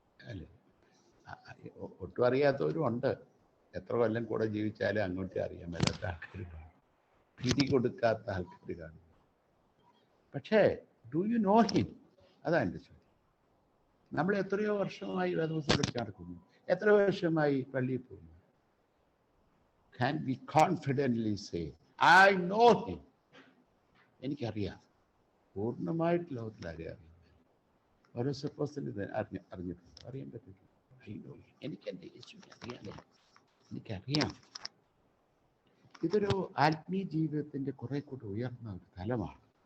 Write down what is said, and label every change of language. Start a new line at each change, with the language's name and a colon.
Malayalam: അല്ലേ? ഒട്ടും അറിയാത്തവരും ഉണ്ട്. എത്ര കൊല്ലം കൂടെ ജീവിച്ചാലും അങ്ങോട്ടേ അറിയാൻ മേലാത്ത ആൾക്കാർ കാണും, പിടി കൊടുക്കാത്ത ആൾക്കാർ കാണും. പക്ഷേ
English: Do you know him?
Malayalam: അതാണ് എൻ്റെ ചോദ്യം. നമ്മൾ എത്രയോ വർഷമായി വേദപുസ്തകം പഠിച്ച് നടക്കുന്നു, എത്ര വർഷമായി പള്ളിയിൽ പോകുന്നു.
English: Can we confidently say, I know him?
Malayalam: എനിക്കറിയാം, പൂർണ്ണമായിട്ട് ലോകത്തിൽ അറിയാം. ഓരോ സപ്പോസിൽ അറിഞ്ഞിട്ടുണ്ട്, അറിയാൻ പറ്റില്ല.
English: I know him.
Malayalam: എനിക്കെൻ്റെ യേശുവിനെ അറിയാമല്ലോ, എനിക്കറിയാം. ഇതൊരു ആത്മീയ ജീവിതത്തിൻ്റെ കുറെ കൂടി ഉയർന്ന ഒരു തലമാണ്.